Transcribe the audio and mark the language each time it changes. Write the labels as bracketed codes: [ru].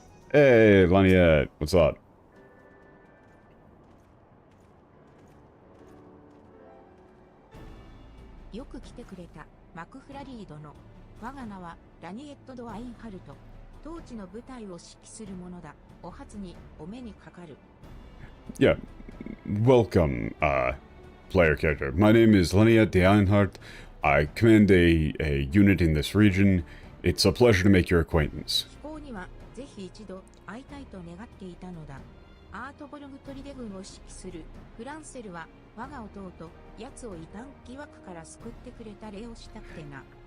[en] Hey, Laniette, what's up? [ja] よく来てくれた、マクフラリー殿。我が名はラニエット・ド・アインハルト。当地の部隊を指揮する者だ。お初にお目にかかる。 [en] Yeah, welcome, player character. My name is Laniette de Einhardt. I command a unit in this region. It's a pleasure to make your acquaintance. [ja] 飛行にはぜひ一度会いたいと願っていたのだ。アートボルグ砦軍を指揮するフランセルは我が弟、奴を異端疑惑から救ってくれた礼をしたくてな。